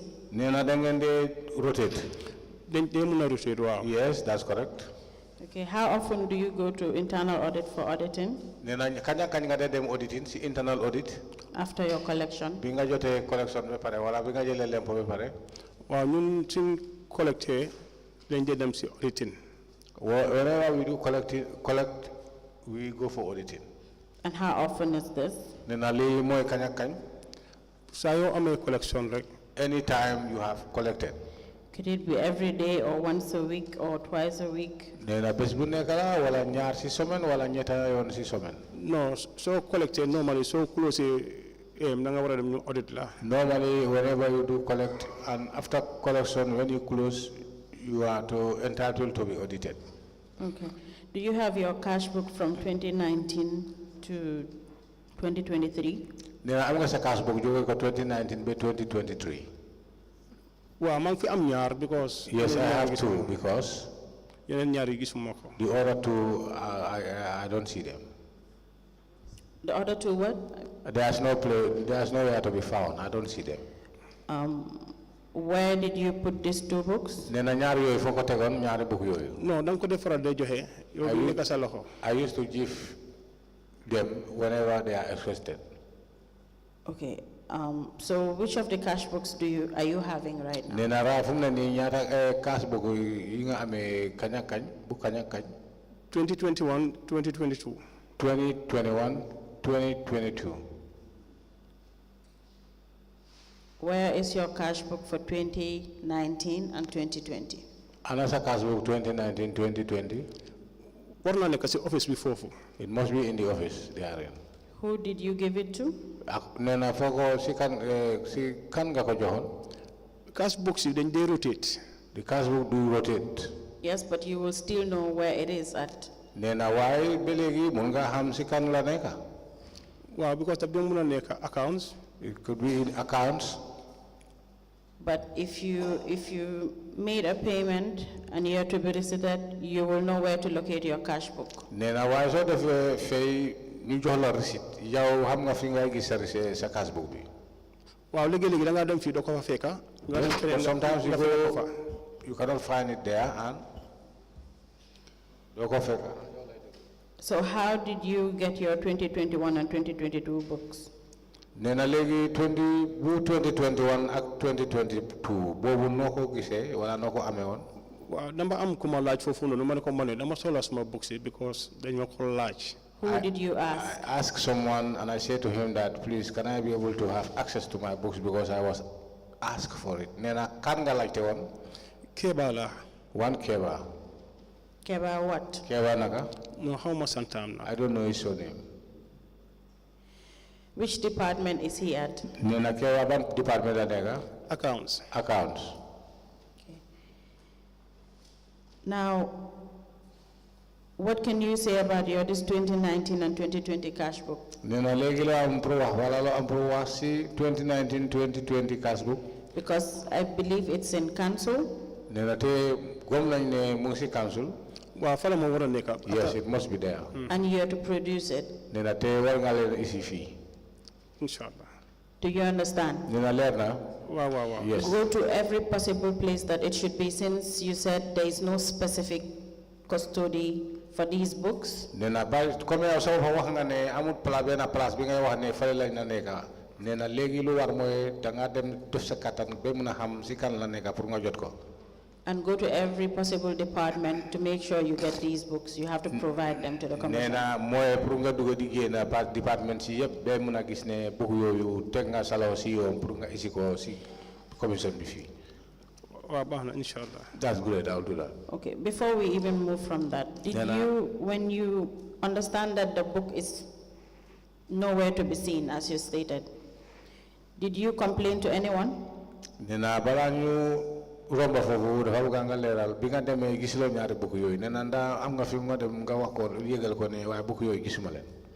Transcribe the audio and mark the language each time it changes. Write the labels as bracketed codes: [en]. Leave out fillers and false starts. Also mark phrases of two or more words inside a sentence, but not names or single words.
[wo] Nena da ngeen de rotate. Dañ mën a rotate, wow. [en] Yes, that's correct. Okay, how often do you go to internal audit for auditing? [wo] Nena kañ nga de dem auditing si [en] internal audit? After your collection. [wo] Bi nga jotee collection ba pare wala bi nga jëlee lempo ba pare? Waaw ñun suñ collecté dañ de dem si auditing. [en] Whenever we do collect, we go for auditing. And how often is this? [wo] Nena li mooy kañ ak kañ? Saa yoo amee collection rek. [en] Anytime you have collected. Could it be every day or once a week or twice a week? [wo] Nena bés bu nekk la wala ñaar si semaine wala ñetta yoon si semaine? [en] No, so collected normally so close [wo] da nga war a dem ñu audit la. [en] Normally whenever you do collect and after collection when you close you are entitled to be audited. Okay. Do you have your cash book from 2019 to 2023? [wo] Nena am nga sa [en] cash book [wo] jóge ko 2019 ba 2023. waaw maa ngi fi am ñaar because. [en] Yes, I have two because [wo] yeneen ñaar yi gisuma ko. [en] the other two, I don't see them. The other two what? There's nowhere to be found. I don't see them. Where did you put these two books? [wo] Nee na ñaar yooyu foo ko tegoon ñaari book yooyu. non da nga ko def faral day joxe. yow du nekk sa loxo. [en] I used to give them whenever they are requested. Okay. So which of the cash books are you having right now? [wo] Nee na raa fu mu ne nii ñaata [en] cash book [wo] yi nga amee kañ ak kañ bu kañ ak kañ. 2021 2022. 2021 2022. [en] Where is your cash book for 2019 and 2020? [wo] Ana sa [en] cash book [wo] 2019 2020. war naa nekk si office bi foofu. [en] It must be in the office they are in. Who did you give it to? [wo] Nee na foo ko si kan nga ko joxoon. [en] cash books [wo] yi dañ dee rotate. [en] The cash book do rotate. Yes, but you will still know where it is at. [wo] Nee na waaye ba léegi mun nga xam si kan la nekk. waaw because daf doon mën a nekk accounts. [en] It could be in accounts. But if you made a payment and you have to be receipted, you will know where to locate your cash book. [wo] Nee na waaye soo defee fay ñu jox la receipt yow xam nga fi ngay gis sa cash book bi. waaw léegi-léegi da ngaa dem fii doo ko fa fekka. nga dem feneen [en] sometimes you cannot find it there and [wo] doo ko fekka. [en] So how did you get your 2021 and 2022 books? [wo] Nee na léegi 2021 ak 2022 boobu noo ko gisee wala noo ko amee woon. waaw dama am ku ma laaj foofu noonu ma ne ko dama soxla suma books yi because dañ ma ko laaj. [en] Who did you ask? I asked someone and I said to him that please can I be able to have access to my books because I was asked for it. [wo] Nee na kan nga laajte woon. Keba la. [en] One Keba. Keba what? [wo] Keba naka. [en] No, how much [wo] santam na. [en] I don't know his surname. Which department is he at? [wo] Nee na Keba ban department la nekk. Accounts. Accounts. Okay. [en] Now, what can you say about this 2019 and 2020 cash book? [wo] Nee na léegi la am pour wax wala la am pour wax si 2019 2020 [en] cash book. Because I believe it's in council. [wo] Nee na te gom nañ ne mu ngi si council. waaw fa la ma war a nekk. [en] Yes, it must be there. And you have to produce it. [wo] Nee na te war nga leen isi fii. Inshallah. [en] Do you understand? [wo] Nee na leer na. Wow. Yes. [en] Go to every possible place that it should be, since you said there is no specific custody for these books. [wo] Nee na ba comme yow soo fa wax nga ne amul benn place bi ngay wax ne fale lañ la nekka. Nee na léegi lu war mooy da nga dem def sa kattan ba mun a xam si kan la nekka pour nga jot ko. [en] And go to every possible department to make sure you get these books. You have to provide them to the commission. [wo] Nee na mooy pour nga dugg di génn [fr] par département [wo] si yëpp ba mun a gis ne book yooyu teg nga salo si yoon pour nga isi ko si commission bi fii. waaw baax na inshallah. [en] That's good, I'll do that. Okay, before we even move from that, when you understand that the book is nowhere to be seen, as you stated, did you complain to anyone? [wo] Nee na balaa ñu romba foofu dafa bëgg nga leeral bi nga demee gisuloo ñaari book yooyu nee na ndax am nga fi nga dem nga wax ko yëgal ko ne waaye book yooyu gisuma leen.